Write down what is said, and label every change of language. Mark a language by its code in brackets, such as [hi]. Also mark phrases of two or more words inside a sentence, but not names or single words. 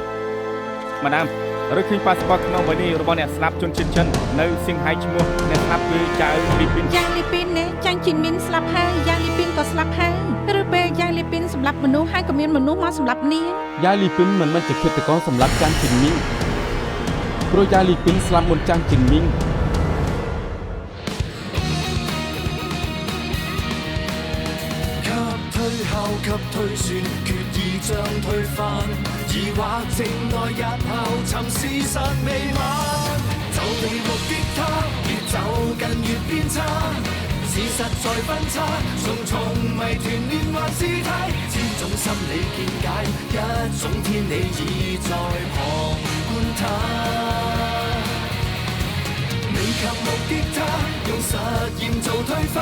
[km] ម៉ាដាមរកឃើញប៉ាសពតក្នុងវ៉ានីរបស់អ្នកស្លាប់ជនជាតិចិននៅសៀងហៃឈ្មោះអ្នកស្លាប់គឺចៅលីពីន យ៉ាងលីពីននេះចាញ់ជីនមីនស្លាប់ហើយយ៉ាងលីពីនក៏ស្លាប់ហើយឬពេលយ៉ាងលីពីនសម្លាប់មនុស្សហើយក៏មានមនុស្សមកសម្លាប់នាង យ៉ាលីពីនមិនមែនជាឃាតករសម្លាប់ចាន់ជីនមីងព្រោះយ៉ាលីពីនស្លាប់មុនចាន់ជីនមីង [yue] 給推算，決意將推翻，疑惑靜待日後尋事實未晚，就地目擊他，越走近越偏差，事實在分岔，重重謎團亂幻事態，千種心理見解，一種天理已在旁觀他，未及目擊他，用實驗做推翻。